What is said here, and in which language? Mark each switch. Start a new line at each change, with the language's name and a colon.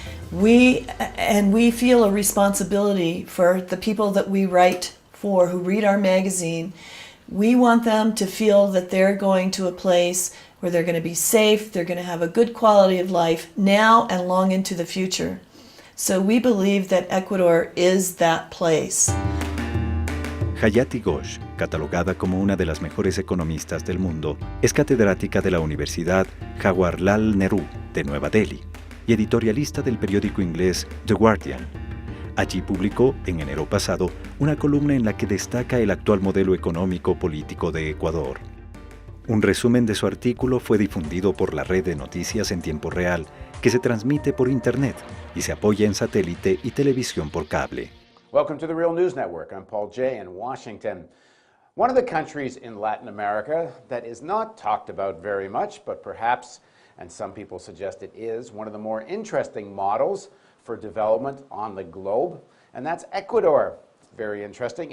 English: We feel a responsibility for the people that we write for, who read our magazine. We want them to feel that they're going to a place where they're going to be safe, they're going to have a good quality of life now and long into the future. So we believe that Ecuador is that place.
Spanish: Hayati Ghosh, catalogada como una de las mejores economistas del mundo, es catedrática de la Universidad Jawaharlal Nehru de Nueva Delhi y editorialista del periódico inglés The Guardian. Allí publicó, en enero pasado, una columna en la que destaca el actual modelo económico-político de Ecuador. Un resumen de su artículo fue difundido por la red de noticias en tiempo real, que se transmite por Internet y se apoya en satélite y televisión por cable.
English: Welcome to the Real News Network. I'm Paul Jay in Washington. One of the countries in Latin America that is not talked about very much, but perhaps, and some people suggest it is, one of the more interesting models for development on the globe, and that's Ecuador. Very interesting.